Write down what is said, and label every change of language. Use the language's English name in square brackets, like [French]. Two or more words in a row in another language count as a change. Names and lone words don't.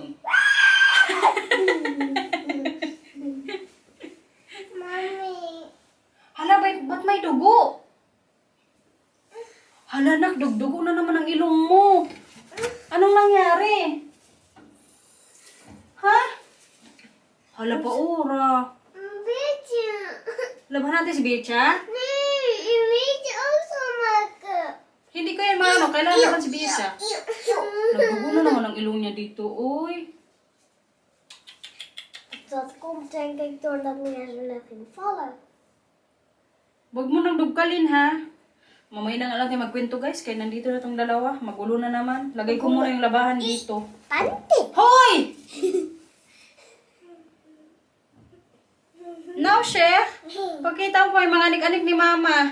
[Filipino] Mami. Hala, ba't may dugo? Hala, nak, dugdugo na naman ang ilong mo. Anong nangyari? Ha? Hala pa, ora. [Dutch] Een beetje. [Filipino] Laban natin si Becha? [Dutch] Nee, een beetje ook zo maken. [Filipino] Hindi ko yan maano, kailangan laban si Becha. Nagdugo na naman ang ilong niya dito, uy. [Dutch] Dat komt denk ik doordat Mia zo net ging vallen. [Filipino] Huwag mo nang dugkalin, ha? Mamaya na nga lang tayo magkwento, guys. Kaya nandito na tong dalawa. Magulo na naman. Lagay ko muna yung labahan dito. Panty. Hoy! Now, Chef. Pakita mo po yung mga anik-anik ni Mama.